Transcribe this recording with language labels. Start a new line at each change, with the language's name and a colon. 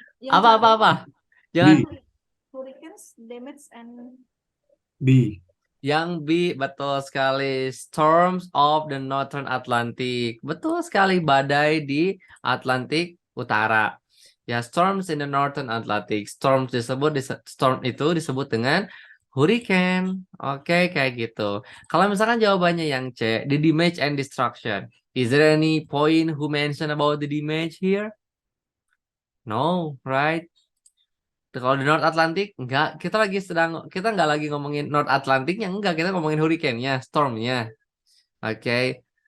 Indonesian: Apa? Jangan. B.
English: Hurricanes, damage, and B.
Indonesian: Yang B, betul sekali.
English: Storms of the Northern Atlantic.
Indonesian: Betul sekali, badai di Atlantik Utara.
English: Ya, storms in the Northern Atlantic.
Indonesian: Storm itu disebut dengan hurricane. Oke, kayak gitu. Kalau misalkan jawabannya yang C,
English: the damage and destruction. Is there any point who mention about the damage here? No, right?
Indonesian: Kalau di North Atlantic enggak, kita nggak lagi ngomongin North Atlanticnya, enggak, kita ngomongin hurricane-nya, storm-nya. Oke.